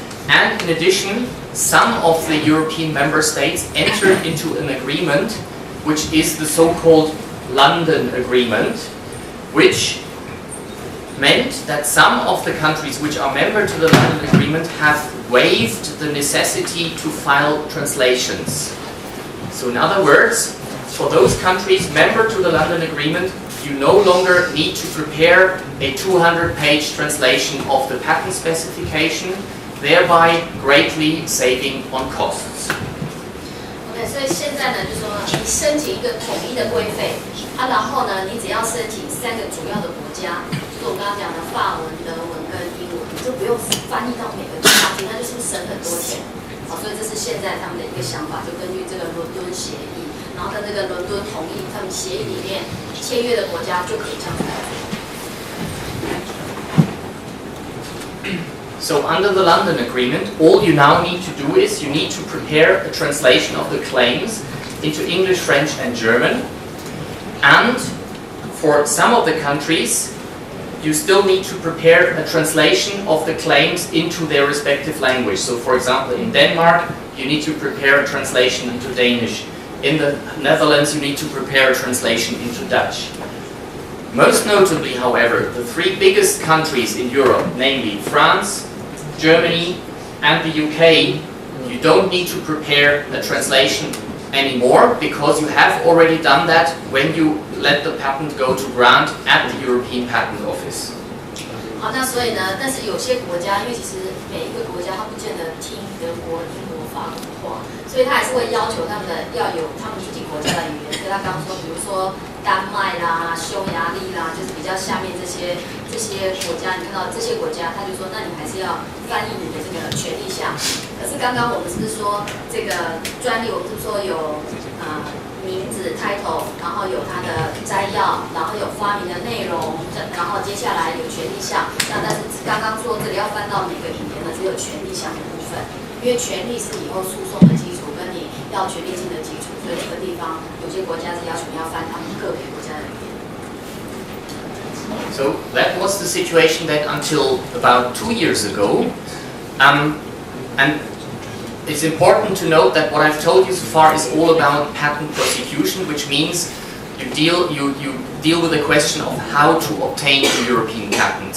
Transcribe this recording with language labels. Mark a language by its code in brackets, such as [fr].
[en] And in addition, some of the European member states entered into an agreement, which is the so-called London Agreement, which meant that some of the countries which are member to the London Agreement have waived the necessity to file translations. So in other words, for those countries member to the London Agreement, you no longer need to prepare a 200-page translation of the patent specification, thereby greatly saving on costs. [zh] OK， 所以现在呢，就是说你申请一个统一的规费，然后呢，你只要申请3个主要的国家，就是我刚刚讲的法文、德文跟英文，你就不用翻译到每个国家去，那就是省很多钱。好，所以这是现在他们的一个想法，就根据这个伦敦协议。然后跟这个伦敦同意，他们协议里面签约的国家就可以这样子来做。 [en] So under the London Agreement, all you now need to do is you need to prepare a translation of the claims into English, French and German. And for some of the countries, you still need to prepare a translation of the claims into their respective language. So for example, in Denmark, you need to prepare a translation into Danish. In the Netherlands, you need to prepare a translation into Dutch. Most notably, however, the 3 biggest countries in Europe, namely France, Germany, and the UK, you don't need to prepare a translation anymore because you have already done that when you let the patent go to grant at the European Patent Office. [zh] 好，那所以呢，但是有些国家，因为其实每一个国家它不见得听德国、英国、法国话，所以他还是会要求他们的要有他们自己国家的语言。所以他刚刚说，比如说丹麦啦、匈牙利啦，就是比较下面这些国家，你看到这些国家，他就说，那你还是要翻译你的这个权利项。可是刚刚我们是不是说这个专利，我们是不是说有名字 title， 然后有它的摘要，然后有发明的内容，然后接下来有权利项。那但是刚刚说这里要翻到每个语言呢，只有权利项的部分，因为权利是以后诉讼的基础，跟你要权利金的基础，所以这个地方有些国家是要求你要翻他们个别国家的语言。 [en] So that was the situation then until about 2 years ago, and it's important to note that what I've told you so far is all about patent prosecution, which means you deal with the question of how to obtain a European patent.